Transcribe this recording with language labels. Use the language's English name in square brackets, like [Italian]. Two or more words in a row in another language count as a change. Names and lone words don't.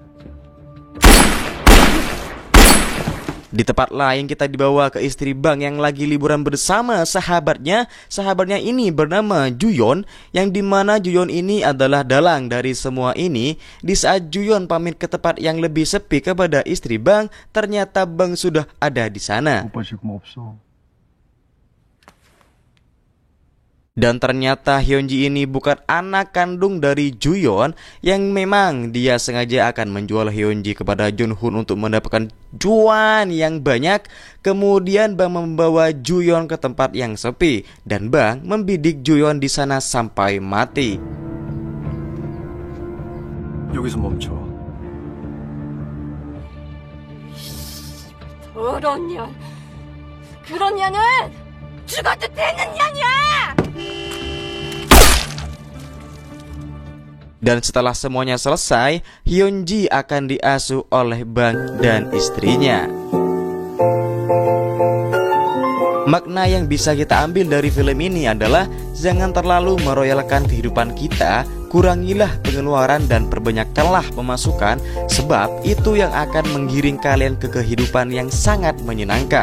[Indonesian] Di tempat lain kita dibawa ke istri Bang yang lagi liburan bersama sahabatnya. Sahabatnya ini bernama Juyon, yang dimana Juyon ini adalah dalang dari semua ini. Di saat Juyon pamit ke tempat yang lebih sepi kepada istri Bang, ternyata Bang sudah ada di sana. [Korean] 오빠 지금 없어. [Indonesian] Dan ternyata Hyunji ini bukan anak kandung dari Juyon, yang memang dia sengaja akan menjual Hyunji kepada Jun-hoon untuk mendapatkan cuan yang banyak. Kemudian Bang membawa Juyon ke tempat yang sepi dan Bang membidik Juyon di sana sampai mati. [Korean] 여기서 멈춰. 그런 년은 죽어도 되는 년이야! [Indonesian] Dan setelah semuanya selesai, Hyunji akan diasuh oleh Bang dan istrinya. Makna yang bisa kita ambil dari film ini adalah jangan terlalu meroyalkan kehidupan kita, kurangilah pengeluaran dan perbanyakkanlah pemasukan, sebab itu yang akan menggiring kalian ke kehidupan yang sangat menyenangkan.